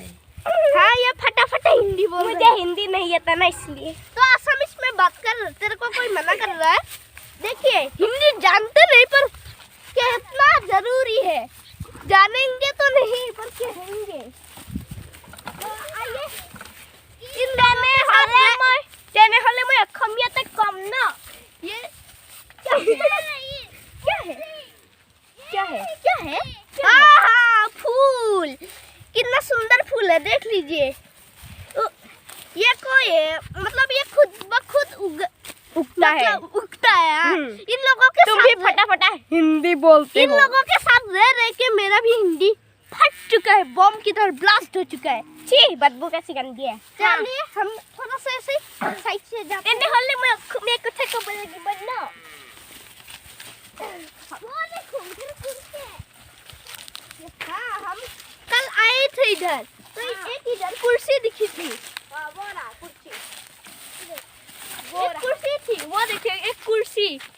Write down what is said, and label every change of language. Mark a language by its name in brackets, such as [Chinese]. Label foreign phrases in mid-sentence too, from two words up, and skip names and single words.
[Hindi] हाँ, ये फटाफट हिंदी बोल रहे मुझे हैं। हिंदी नहीं आता ना इसलिए। तो असमिस में बात कर, तेरे को कोई मना कर रहा है? देखिए, हिंदी जानते नहीं पर कितना जरूरी है। जानेंगे तो नहीं पर कहेंगे। तो आइए। [Assamese] তেনেহলে মই অসমীয়াতে কম ন। [Hindi] ये क्या है? क्या है? क्या है? हाँ, फूल। कितना सुंदर फूल है, देख लीजिए। ये कोई है, मतलब ये खुद ब खुद उगता है। उगता है। हाँ। इन लोगों के तुम भी साथ फटाफटा हिंदी बोलते इन हो। लोगों के साथ रह के मेरा भी हिंदी फट चुका है, बम की तरह ब्लास्ट हो चुका है। छी बदबू कैसी गंदी है। चलिए हम थोड़ा सा ऐसे साइड से जाते हैं। [Assamese] তেনেহলে মই অসমীয়া কথা ক'ব লাগিব ন। [Hindi] वो देखो उधर कुर्सी है। हाँ, हम कल आए थे इधर तो एक इधर कुर्सी दिखी थी। वो ना कुर्सी। एक कुर्सी थी, वो देखिए एक कुर्सी।